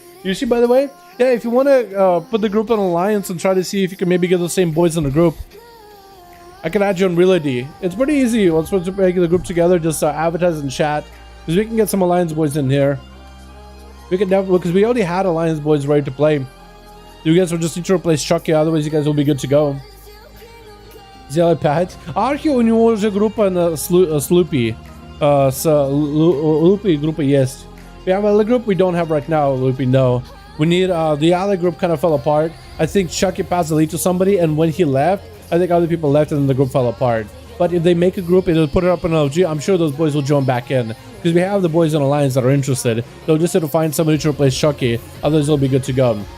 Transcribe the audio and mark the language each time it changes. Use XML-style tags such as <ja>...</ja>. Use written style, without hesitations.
<en>Yushi, by the way, yeah, if you want to put the group on Alliance and try to see if you can maybe get the same boys in the group, I can add you on Real ID. It's pretty easy. Once we're making the group together, just advertise in chat because we can get some Alliance boys in here. We can definitely, because we already had Alliance boys ready to play. You guys will just need to replace Chucky, otherwise you guys will be good to go. Zelipad.</en> <ru>Archi у него уже группа на Sloopy.</ru> <en>Loopy group, yes. We have a group we don't have right now, Loopy, no. We need, the other group kind of fell apart. I think Chucky passed the lead to somebody, and when he left, I think other people left and the group fell apart. But if they make a group and they'll put it up on LG, I'm sure those boys will join back in. Because we have the boys in Alliance that are interested. They'll just have to find somebody to replace Chucky, otherwise they'll be good to go.</en>